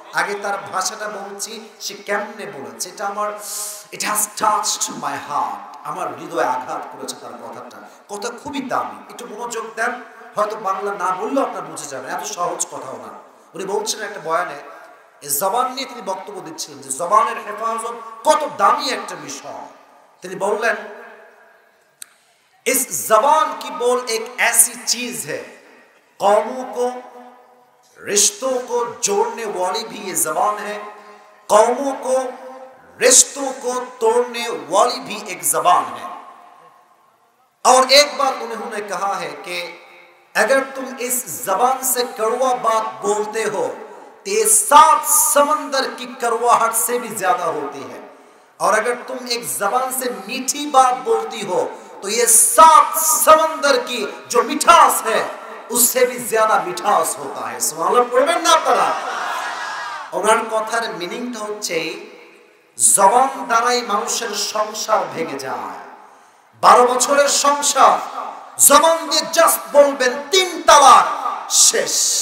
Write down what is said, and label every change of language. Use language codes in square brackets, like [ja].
[bn] আগে তার ভাষাটা বলছি, সে কেমনে বলেছে, এটা আমার, [en] it has touched my heart, [bn] আমার হৃদয়ে আঘাত করেছে তার কথাটা। কথা খুবই দামি, একটু মনোযোগ দেন, হয়তো বাংলা না বললেও আপনার বুঝে যাবেন, এত সহজ কথাও না। উনি বলছিলেন একটা বয়ানে, এই জবান নিয়ে তিনি বক্তব্য দিচ্ছিলেন যে জবানের হেফাজত কত দামি একটা বিষয়। তিনি বললেন, [hi] इस जबान की बोल एक ऐसी चीज है, कौमों को, रिश्तों को जोड़ने वाली भी ये जबान है, कौमों को, रिश्तों को तोड़ने वाली भी एक जबान है। और एक बात उन्होंने कहा है कि अगर तुम इस जबान से कड़वा बात बोलते हो तो ये 7 समंदर की कड़वाहट से भी ज्यादा होती है, और अगर तुम एक जबान से मीठी बात बोलती हो तो ये 7 समंदर की जो मिठास है उससे भी ज्यादा मिठास होता है। [bn] सुबहानाल्लाह পড়বেন না আপনারা? ওনার কথার মিনিংটা হচ্ছে জবান দ্বারাই মানুষের সংসার ভেঙে যায়। 12 বছরের সংসার, জবান দিয়ে জাস্ট বলবেন 3 তালাক, শেষ।